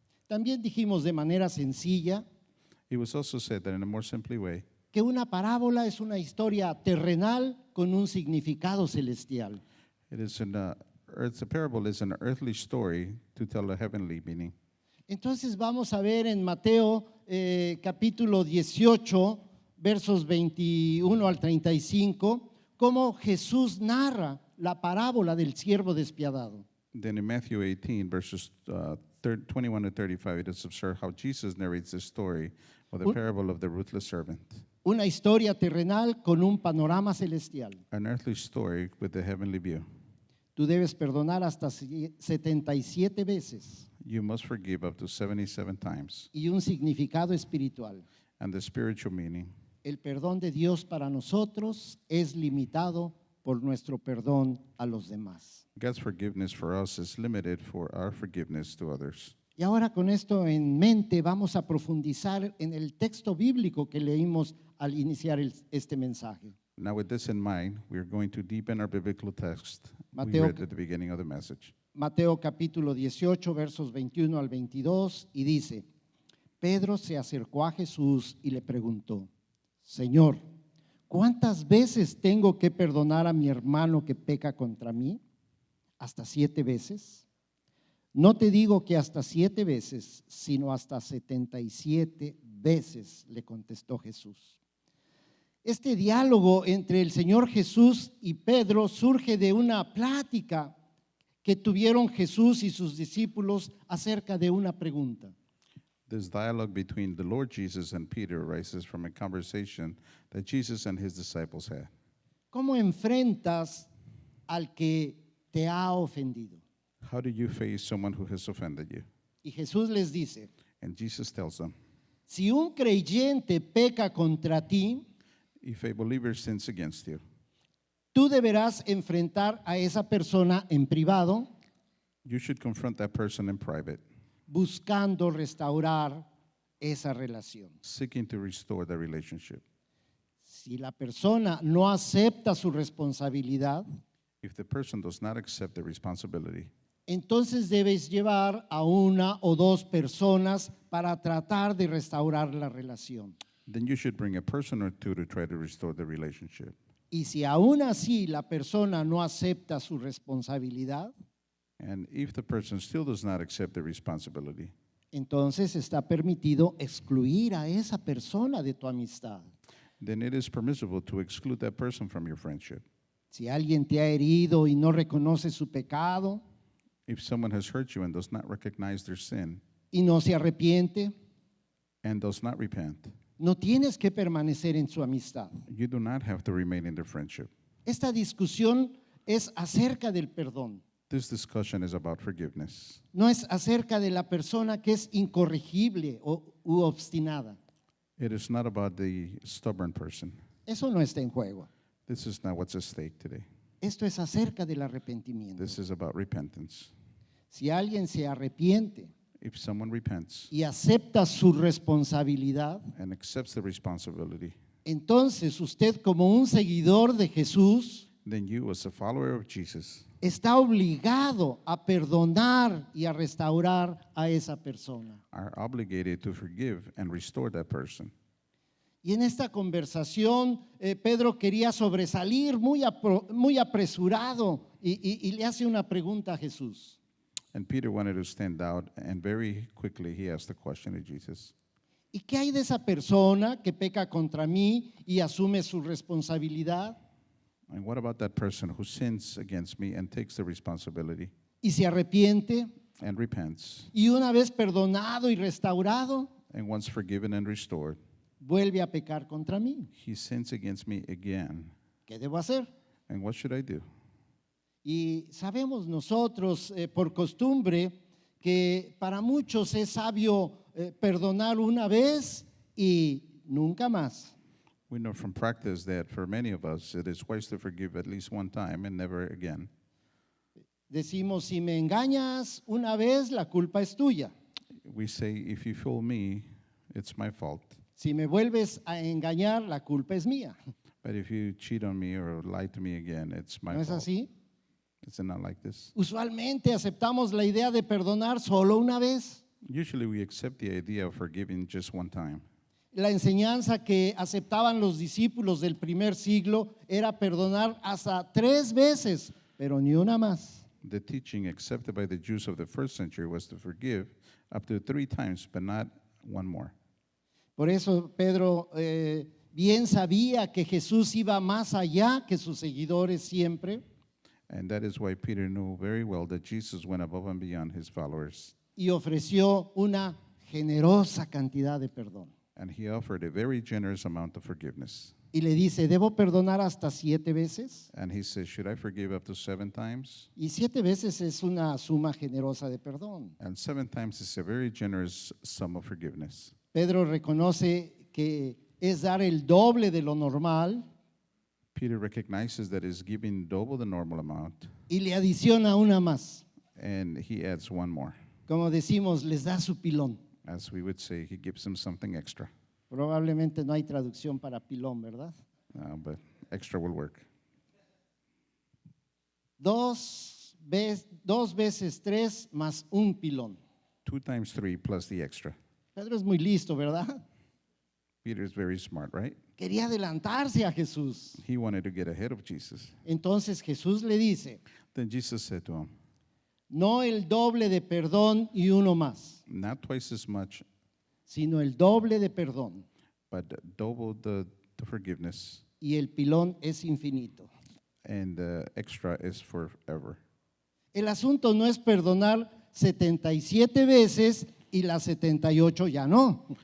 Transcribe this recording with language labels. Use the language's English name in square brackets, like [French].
[Spanish] También dijimos de manera sencilla [English] It was also said that in a more simply way, [Spanish] que una parábola es una historia terrenal con un significado celestial. [English] it's a parable is an earthly story to tell a heavenly meaning. [Spanish] Entonces vamos a ver en Mateo capítulo 18, versos 21 al 35, cómo Jesús narra la parábola del siervo despiadado. [English] Then in Matthew 18, verses 21 to 35, it is observed how Jesus narrates this story of the [Spanish] Un- [English] parable of the ruthless servant, [Spanish] Una historia terrenal con un panorama celestial. [English] an earthly story with the heavenly view. [Spanish] Tú debes perdonar hasta 77 veces [English] You must forgive up to 77 times. [Spanish] y un significado espiritual. [English] And the spiritual meaning, [Spanish] El perdón de Dios para nosotros es limitado por nuestro perdón a los demás. [English] God's forgiveness for us is limited for our forgiveness to others. [Spanish] Y ahora con esto en mente vamos a profundizar en el texto bíblico que leímos al iniciar este mensaje. [English] Now, with this in mind, we are going to deepen our biblical text we [Spanish] Mateo- [English] read at the beginning of the message. [Spanish] Mateo capítulo 18, versos 21 al 22, y dice, Pedro se acercó a Jesús y le preguntó, Señor, ¿cuántas veces tengo que perdonar a mi hermano que peca contra mí? ¿Hasta 7 veces? No te digo que hasta 7 veces, sino hasta 77 veces, le contestó Jesús. Este diálogo entre el Señor Jesús y Pedro surge de una plática que tuvieron Jesús y sus discípulos acerca de una pregunta. [English] This dialogue between the Lord Jesus and Peter arises from a conversation that Jesus and his disciples had. [Spanish] ¿Cómo enfrentas al que te ha ofendido? [English] How do you face someone who has offended you? [Spanish] Y Jesús les dice, [English] And Jesus tells them, [Spanish] si un creyente peca contra ti, [English] if a believer sins against you, [Spanish] tú deberás enfrentar a esa persona en privado, [English] you should confront that person in private, [Spanish] buscando restaurar esa relación. [English] seeking to restore the relationship. [Spanish] Si la persona no acepta su responsabilidad, [English] If the person does not accept the responsibility, [Spanish] entonces debes llevar a una o dos personas para tratar de restaurar la relación. [English] then you should bring a person or two to try to restore the relationship. [Spanish] Y si aún así la persona no acepta su responsabilidad, [English] And if the person still does not accept the responsibility, [Spanish] entonces está permitido excluir a esa persona de tu amistad. [English] then it is permissible to exclude that person from your friendship. [Spanish] Si alguien te ha herido y no reconoce su pecado [English] If someone has hurt you and does not recognize their sin [Spanish] y no se arrepiente, [English] and does not repent, [Spanish] no tienes que permanecer en su amistad. [English] you do not have to remain in their friendship. [Spanish] Esta discusión es acerca del perdón. [English] This discussion is about forgiveness. [Spanish] No es acerca de la persona que es incorregible u obstinada. [English] It is not about the stubborn person. [Spanish] Eso no está en juego. [English] This is not what's at stake today. [Spanish] Esto es acerca del arrepentimiento. [English] This is about repentance. [Spanish] Si alguien se arrepiente [English] If someone repents [Spanish] y acepta su responsabilidad, [English] and accepts the responsibility, [Spanish] entonces usted como un seguidor de Jesús [English] then you, as a follower of Jesus, [Spanish] está obligado a perdonar y a restaurar a esa persona. [English] are obligated to forgive and restore that person. [Spanish] Y en esta conversación, Pedro quería sobresalir muy apresurado y le hace una pregunta a Jesús. [English] And Peter wanted to stand out, and very quickly he asked the question to Jesus. [Spanish] ¿Y qué hay de esa persona que peca contra mí y asume su responsabilidad? [English] And what about that person who sins against me and takes the responsibility [Spanish] Y se arrepiente [English] and repents, [Spanish] y una vez perdonado y restaurado, [English] and once forgiven and restored, [Spanish] vuelve a pecar contra mí. [English] he sins against me again? [Spanish] ¿Qué debo hacer? [English] And what should I do? [Spanish] Y sabemos nosotros por costumbre que para muchos es sabio perdonar una vez y nunca más. [English] We know from practice that for many of us, it is wise to forgive at least one time and never again. [Spanish] Decimos, si me engañas una vez, la culpa es tuya. [English] We say, if you fool me, it's my fault. [Spanish] Si me vuelves a engañar, la culpa es mía. [English] But if you cheat on me or lie to me again, it's my [Spanish] ¿No es [English] fault. [Spanish] así? [English] Is it not like this? [Spanish] Usualmente aceptamos la idea de perdonar solo una vez. [English] Usually we accept the idea of forgiving just one time. [Spanish] La enseñanza que aceptaban los discípulos del primer siglo era perdonar hasta 3 veces, pero ni una más. [English] The teaching accepted by the Jews of the first century was to forgive up to 3 times, but not one more. [Spanish] Por eso Pedro bien sabía que Jesús iba más allá que sus seguidores siempre. [English] And that is why Peter knew very well that Jesus went above and beyond his followers. [Spanish] y ofreció una generosa cantidad de perdón. [English] And he offered a very generous amount of forgiveness. [Spanish] Y le dice, ¿debo perdonar hasta 7 veces? [English] And he says, should I forgive up to 7 times? [Spanish] Y 7 veces es una suma generosa de perdón. [English] And 7 times is a very generous sum of forgiveness. [Spanish] Pedro reconoce que es dar el doble de lo normal [English] Peter recognizes that he's giving double the normal amount, [Spanish] y le adiciona una más. [English] and he adds one more. [Spanish] Como decimos, les da su pilón. [English] As we would say, he gives him something extra. [Spanish] Probablemente no hay traducción para pilón, ¿verdad? [English] But extra will work. [Spanish] 2 veces 3 más un pilón. [English] 2 times 3 plus the extra. [Spanish] Pedro es muy listo, ¿verdad? [English] Peter is very smart, right? [Spanish] Quería adelantarse a Jesús. [English] He wanted to get ahead of Jesus. [Spanish] Entonces Jesús le dice, [English] Then Jesus said to him, [Spanish] no el doble de perdón y uno más, [English] not twice as much, [Spanish] sino el doble de perdón. [English] but double the forgiveness, [Spanish] Y el pilón es infinito. [English] and the extra is forever. [Spanish] El asunto no es perdonar 77 veces y las 78 ya no,